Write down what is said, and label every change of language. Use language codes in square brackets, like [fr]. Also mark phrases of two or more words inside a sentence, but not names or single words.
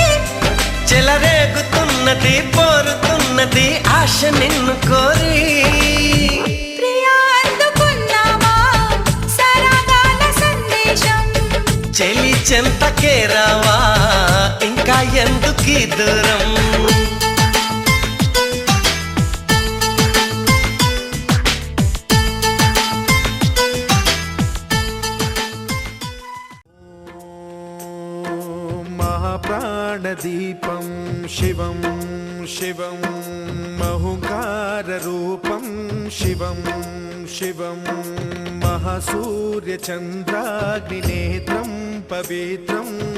[te] చెలరేగుతున్నది పోరుతున్నది ఆశ నిన్ను కోరి ప్రియా అందుకున్నావా సరాగాల సందేశం చెలి చెంతకే రావా ఇంకా ఎందుకీ దూరం [sa] महाप्राणदीपं शिवं शिवं महुकाररूपं शिवं शिवं महासूर्यचन्द्राग्निनेत्रं पवित्रं